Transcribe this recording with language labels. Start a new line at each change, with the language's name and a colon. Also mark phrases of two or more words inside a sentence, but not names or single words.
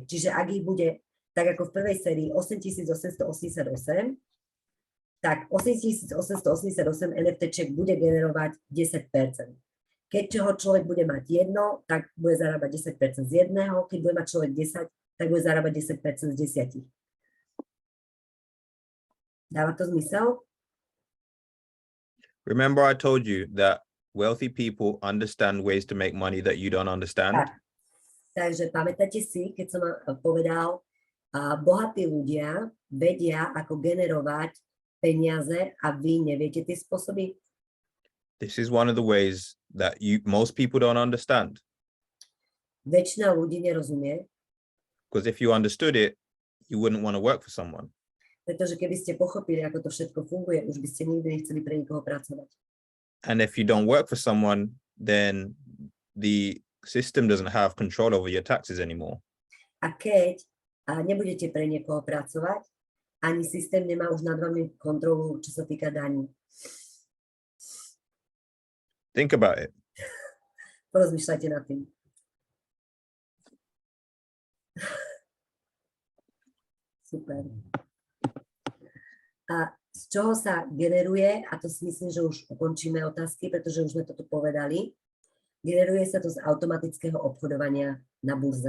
Slovak: Čiže ak ich bude, tak ako v prvej sérii 8,888, tak 8,888 NFT-čiek bude generovať 10%. Keď ho človek bude mať jedno, tak bude zarábať 10% z jedného, keď bude mať človek 10, tak bude zarábať 10% z 10. Dáva to zmysel?
English: Remember, I told you that wealthy people understand ways to make money that you don't understand.
Slovak: Tak. Takže pamätáte si, keď som povedal, bohatí ľudia vedia, ako generovať peniaze a vy neviete tie spôsoby?
English: This is one of the ways that most people don't understand.
Slovak: Väčšina ľudí nerozumie,
English: Because if you understood it, you wouldn't want to work for someone.
Slovak: pretože keby ste pochopili, ako to všetko funguje, už by ste nikdy nechceli pre nikoho pracovať.
English: And if you don't work for someone, then the system doesn't have control over your taxes anymore.
Slovak: A keď nebudete pre niekoho pracovať, ani systém nemá už nad vami kontrolu, čo sa týka daní.
English: Think about it.
Slovak: Porozmýšľajte nad tým. Super. A z čoho sa generuje, a to si myslím, že už ukončíme otázky, pretože už sme toto povedali, generuje sa to z automatického obchodovania na burze.